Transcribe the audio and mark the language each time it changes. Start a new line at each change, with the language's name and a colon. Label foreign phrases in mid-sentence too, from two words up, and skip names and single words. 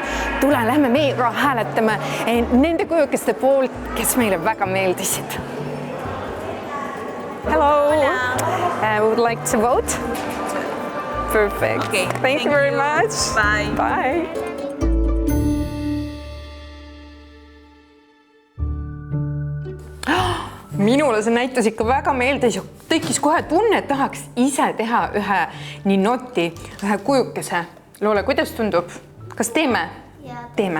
Estonian: Tule, lähme meie ka hääletame nende kujukeste poolt, kes meile väga meeldisid.
English: Hello. We would like to vote. Perfect. Okay. Thank you very much. Bye. Bye.
Estonian: Minule see näitus ikka väga meeldis ja tekkis kohe tunne, et tahaks ise teha ühe ninoti, ühe kujukese. Loole, kuidas tundub? Kas teeme? Teeme.